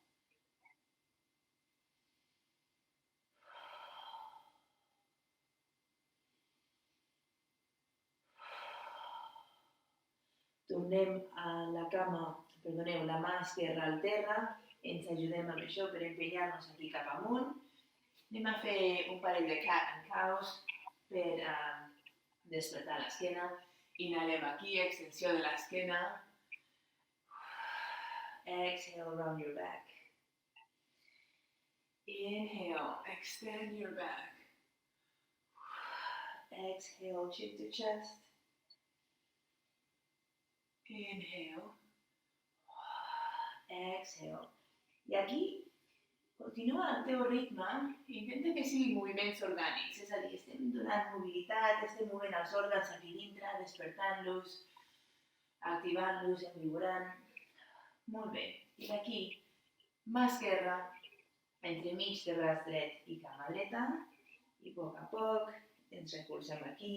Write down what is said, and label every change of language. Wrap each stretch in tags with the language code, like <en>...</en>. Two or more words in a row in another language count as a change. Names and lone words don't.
<ca>Tornem a la cama, la mà esquerra al terra, ens ajudem amb això per empenyar-nos aquí cap amunt. Anem a fer un parell de</ca> <en>cat and cows</en> <ca>per despertar l'esquena. Inhalem aquí, extensió de l'esquena.</ca> <en>Exhale, round your back. Inhale, extend your back. Exhale, chin to chest. Inhale. Exhale.</en> <ca>I aquí, continua el teu ritme, intenta que siguin moviments orgànics, és a dir, estem donant mobilitat, estem movent els òrgans aquí dintre, despertant-los, activant-los, envigorant. Molt bé. I d'aquí, mà esquerra, entremig de braç dret i cama dreta, i a poc ens recolzem aquí.</ca>